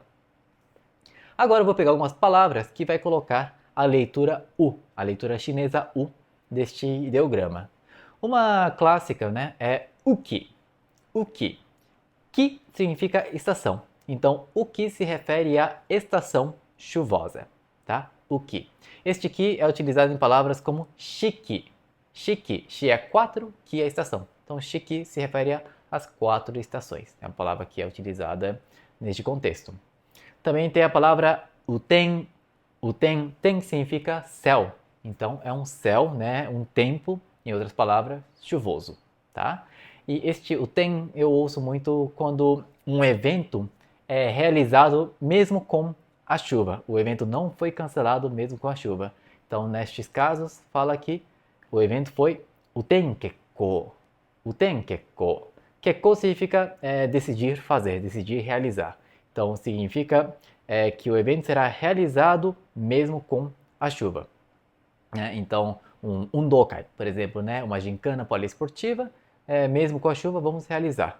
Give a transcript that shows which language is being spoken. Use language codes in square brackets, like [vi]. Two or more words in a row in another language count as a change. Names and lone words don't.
[pt] Agora eu vou pegar algumas palavras que vai colocar a leitura U, a leitura chinesa U deste ideograma. Uma clássica é uki. Uki. Ki significa estação. Então, uki se refere à estação chuvosa, tá? Uki. Este ki é utilizado em palavras como shiki. Shiki, shi é 4, ki é estação. Então, shiki se refere às 4 estações. É uma palavra que é utilizada neste contexto. Também tem a palavra uten. Uten, ten significa céu. Então, é um céu, um tempo, em outras palavras, chuvoso, tá? E este uten eu ouço muito quando um evento é realizado mesmo com a chuva. O evento não foi cancelado mesmo com a chuva. Então, nestes casos, fala que o evento foi [ja] 雨天決行. 雨天決行. [pt] Kekko significa decidir fazer, decidir realizar. Então, significa que o evento será realizado mesmo com a chuva. Então, um undokai, por exemplo, uma gincana poliesportiva, mesmo com a chuva, vamos realizar.